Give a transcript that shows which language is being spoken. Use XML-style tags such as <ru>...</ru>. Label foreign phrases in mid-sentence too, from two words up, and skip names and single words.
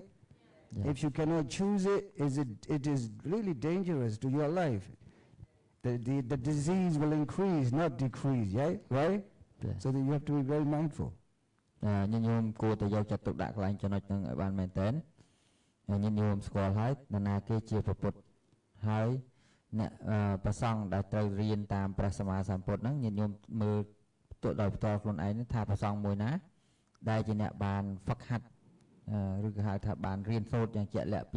<en>Yeah. If you cannot choose it is really dangerous to your life. The disease will increase, not decrease, right? Yeah. So that you have to be very mindful.</en> <km>ញាតិញោមគួរតែយកចិត្តទុកដាក់កន្លែងចំណុចហ្នឹងឲ្យបានមែនទែនញាតិញោមស្គាល់ហើយនរណាគេជាប្រពុតហើយអ្នកប្រសង់ដែលត្រូវរៀនតាមព្រះសម្មាសម្ពុទ្ធហ្នឹងញាតិញោម មើលទៅដោយផ្ទាល់ខ្លួនឯងថាប្រសង់មួយណាដែលជាអ្នកបានហ្វឹកហាត់ឬក៏ហៅថាបានរៀនសូត្រយ៉ាងជាក់លាក់ពី</km>